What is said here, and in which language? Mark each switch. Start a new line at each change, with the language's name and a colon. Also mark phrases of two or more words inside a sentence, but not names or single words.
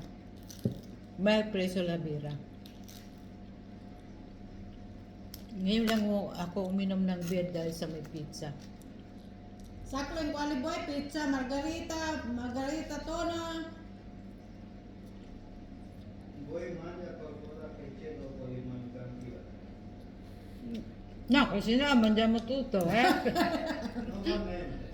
Italian: Mai preso la birra.
Filipino: Ngayon lang ako uminom ng beer dahil sa may pizza.
Italian: Sakling quali boy, pizza, margarita tono. Vuoi mangiare qualcosa che c'è dopo li mangi anch'io? No, così no, mangiamo tutto, Non va bene.